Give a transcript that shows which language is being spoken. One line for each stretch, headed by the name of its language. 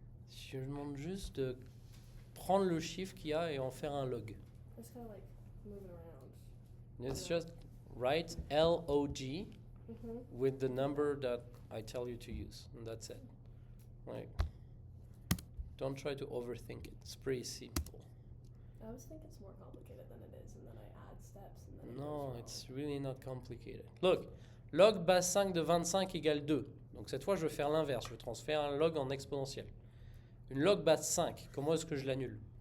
French: Je demande juste de prendre le chiffre qu'il y a et en faire un log.
English: It's kind of like moving around. Let's just write log Mm-hmm. with the number that I tell you to use, and that's it. Like, don't try to overthink it. It's pretty simple. I always think it's more complicated than it is, and then I add steps, and then it No, goes wrong. it's really not complicated.
French: Look, log base 5 de 25 égale 2. Donc cette fois, je vais faire l'inverse. Je vais transférer un log en exponentiel. Une log base 5, comment est-ce que je l'annule?